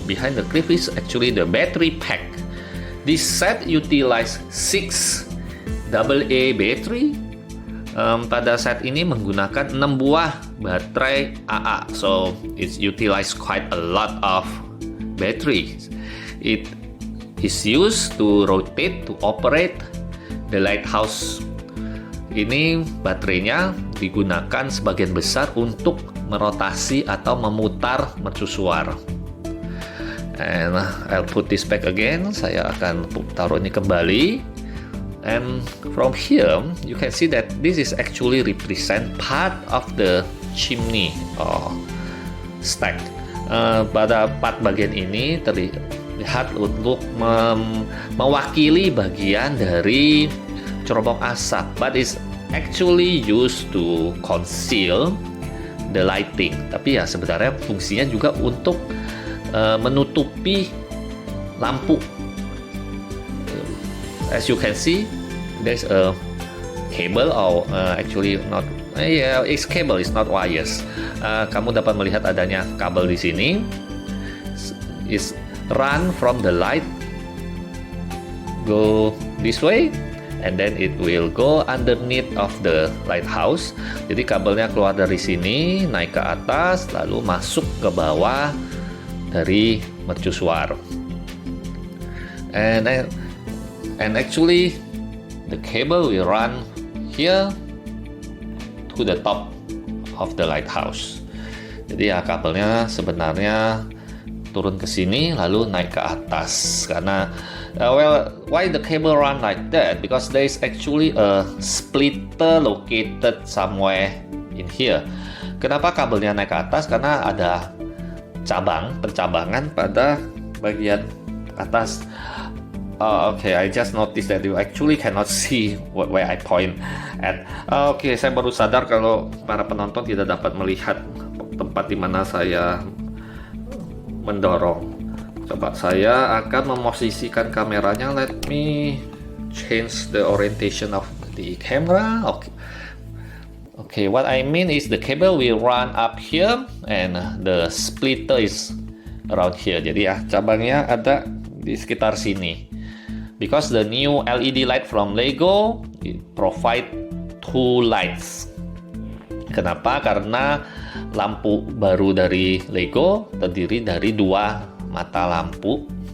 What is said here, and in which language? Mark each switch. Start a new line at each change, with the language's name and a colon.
English: Behind the cliff is actually the battery pack. This set utilize 6 AA battery.
Indonesian: Pada set ini menggunakan 6 buah baterai AA.
English: So it utilize quite a lot of battery. It is used to rotate to operate the lighthouse.
Indonesian: Ini baterainya digunakan sebagian besar untuk merotasi atau memutar mercusuar.
English: And I'll put this back again.
Indonesian: Saya akan taruh ini kembali.
English: And from here you can see that this is actually represent part of the chimney stack.
Indonesian: Pada part bagian ini terlihat untuk mewakili bagian dari cerobong asap,
English: but is actually used to conceal the lighting.
Indonesian: Tapi ya sebenarnya fungsinya juga untuk menutupi lampu.
English: As you can see, there's a cable, or actually not. Yeah, it's cable, it's not wires.
Indonesian: Kamu dapat melihat adanya kabel di sini.
English: It's run from the light, go this way, and then it will go underneath of the lighthouse.
Indonesian: Jadi kabelnya keluar dari sini, naik ke atas, lalu masuk ke bawah dari mercusuar.
English: And actually, the cable will run here to the top of the lighthouse.
Indonesian: Jadi ya kabelnya sebenarnya turun ke sini lalu naik ke atas, karena
English: why the cable run like that? Because there is actually a splitter located somewhere in here.
Indonesian: Kenapa kabelnya naik ke atas? Karena ada pencabangan pada bagian atas.
English: Okay, I just noticed that you actually cannot see where I point at.
Indonesian: Okay, saya baru sadar kalau para penonton tidak dapat melihat tempat di mana saya mendorong. Coba saya akan memosisikan kameranya.
English: Let me change the orientation of the camera. Okay, what I mean is the cable will run up here and the splitter is around here.
Indonesian: Jadi ya cabangnya ada di sekitar sini.
English: Because the new LED light from Lego, it provide 2 lights.
Indonesian: Kenapa? Karena lampu baru dari Lego terdiri dari 2 mata lampu.